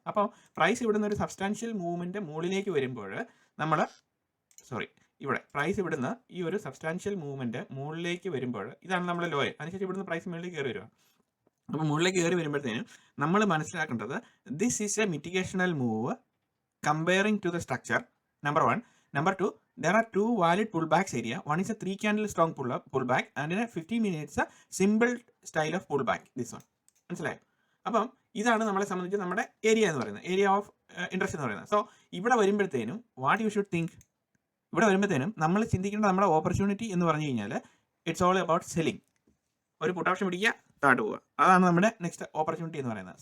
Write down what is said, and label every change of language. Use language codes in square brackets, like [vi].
[ml] അപ്പോൾ പ്രൈസ് ഇവിടുന്ന് ഒരു സബ്സ്റ്റാൻഷ്യൽ മൂവ്മെൻറ്റ് മുകളിലേക്ക് വരുമ്പോൾ ഇവിടെ പ്രൈസ് ഇവിടുന്ന് ഈ ഒരു സബ്സ്റ്റാൻഷ്യൽ മൂവ്മെൻറ്റ് മുകളിലേക്ക് വരുമ്പോൾ ഇതാണ് നമ്മുടെ ലോയ. അതിനുശേഷം ഇവിടുന്ന് പ്രൈസ് മുകളിലേക്ക് കയറി വരിക. അപ്പോൾ മുകളിലേക്ക് കയറി വരുമ്പോഴത്തേനും നമ്മൾ മനസ്സിലാക്കേണ്ടത് [en] This is a mitigational move comparing to the structure, number 1. Number 2, there are 2 valid pullbacks area. One is a 3 candle strong pullback and in a 15 minutes a simple style of pullback, this one. [ml] മനസ്സിലായോ? അപ്പം ഇതാണ് നമ്മളെ സംബന്ധിച്ച് നമ്മുടെ area എന്ന് പറയുന്നത്, area of interest എന്ന് പറയുന്നത്. സോ ഇവിടെ വരുമ്പോഴത്തേനും [en] what you should think, [ml] ഇവിടെ വരുമ്പോഴത്തേനും നമ്മൾ ചിന്തിക്കേണ്ട നമ്മുടെ ഓപ്പർച്യൂണിറ്റി എന്ന് പറഞ്ഞു കഴിഞ്ഞാൽ [en] It's all about selling. [ml] ഒരു പുട്ട് ഓപ്ഷൻ പിടിക്കുക, താഴോട്ട് പോവുക, അതാണ് നമ്മുടെ നെക്സ്റ്റ് ഓപ്പർച്യൂണിറ്റി എന്ന് പറയുന്നത്.